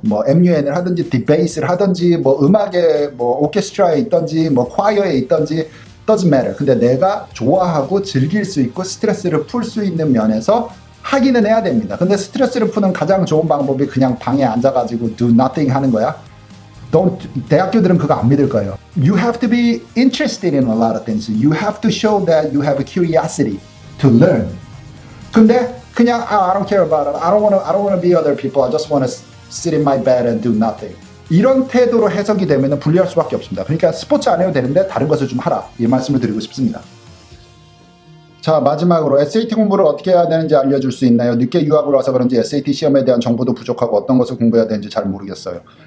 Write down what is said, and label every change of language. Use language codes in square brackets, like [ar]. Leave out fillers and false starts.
[ko] 뭐 MUN을 하든지 디베이스를 하든지 뭐 음악에 뭐 오케스트라에 있든지 뭐 콰이어에 있든지 [en] doesn't matter. [ko] 근데 내가 좋아하고 즐길 수 있고 스트레스를 풀 수 있는 면에서 하기는 해야 됩니다. 근데 스트레스를 푸는 가장 좋은 방법이 그냥 방에 앉아가지고 [en] do nothing [ko] 하는 거야? 대학교들은 그거 안 믿을 거예요. [en] You have to be interested in a lot of things. You have to show that you have a curiosity to learn. [ko] 근데 그냥 [en] I don't care about it. I don't want to be other people. I just want to sit in my bed and do nothing. [ko] 이런 태도로 해석이 되면 불리할 수밖에 없습니다. 그러니까 스포츠 안 해도 되는데 다른 것을 좀 하라. 이 말씀을 드리고 싶습니다. 자, 마지막으로 SAT 공부를 어떻게 해야 되는지 알려줄 수 있나요? 늦게 유학을 와서 그런지 SAT 시험에 대한 정보도 부족하고 어떤 것을 공부해야 되는지 잘 모르겠어요.